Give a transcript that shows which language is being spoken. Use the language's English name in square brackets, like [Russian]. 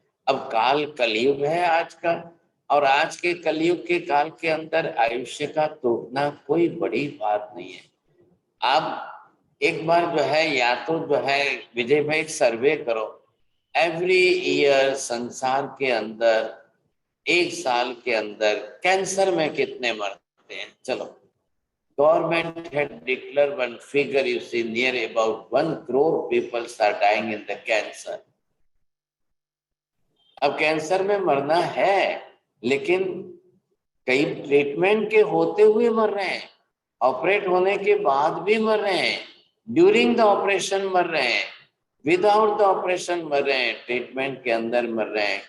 [Hindi] अब काल कलयुग है आज का, और आज के कलयुग के काल के अंदर आयुष्य का टूटना कोई बड़ी बात नहीं है। आप एक बार जो है या तो जो है विजय भाई सर्वे करो, [English] every year [Hindi] संसार के अंदर 1 साल के अंदर कैंसर में कितने मरते हैं। [English] चलो, government had declared one figure, you see, near about 1 crore people are dying in the cancer. [Hindi] अब कैंसर में मरना है, लेकिन कई ट्रीटमेंट के होते हुए मर रहे हैं, ऑपरेट होने के बाद भी मर रहे हैं, [English] during the operation [Hindi] मर रहे हैं, [English] without the operation [Hindi] मर रहे हैं, ट्रीटमेंट के अंदर मर रहे हैं।